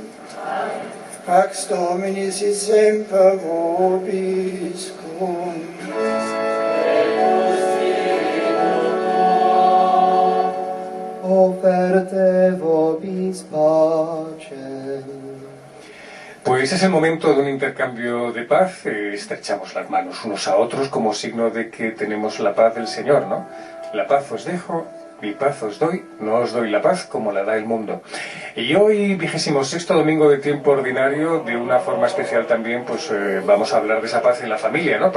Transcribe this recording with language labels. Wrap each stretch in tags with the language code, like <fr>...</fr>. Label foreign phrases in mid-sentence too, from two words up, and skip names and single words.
<la>Pax Domini sit semper vobis cum. Oferte vobis pacem.</la> <es>Pues es el momento de un intercambio de paz, estrechamos las manos unos a otros como signo de que tenemos la paz del Señor, ¿no? La paz os dejo, mi paz os doy, no os doy la paz como la da el mundo. Y hoy, 26º domingo de tiempo ordinario, de una forma especial también, pues vamos a hablar de esa paz en la familia, ¿no?</es>